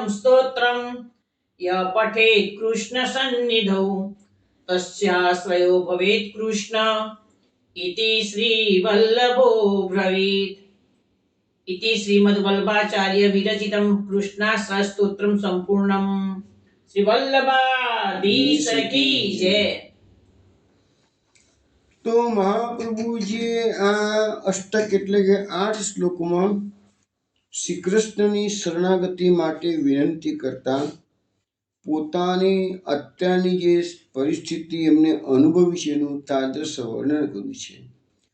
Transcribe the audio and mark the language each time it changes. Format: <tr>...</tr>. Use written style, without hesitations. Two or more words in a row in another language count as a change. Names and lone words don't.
<sa>स्तोत्रं य पठेत् कृष्णसन्निधौ तस्याश्रयो भवेत् कृष्ण इति श्रीवल्लभो ब्रवीत् इति श्रीमद्वल्लभाचार्य विरचितं कृष्णाश्रय स्तोत्रं संपूर्णम्</sa> <hi>श्री वल्लभाधीश की जय।</hi> <gu>તો મહાપ્રભુજીએ આ અષ્ટક એટલે કે 8 શ્લોકોમાં શ્રી કૃષ્ણની શરણાગતિ માટે વિનંતી કરતા પોતાની અત્યારની જે પરિસ્થિતિ એમને અનુભવી છે એનું તાદૃશ વર્ણન કર્યું છે.</gu>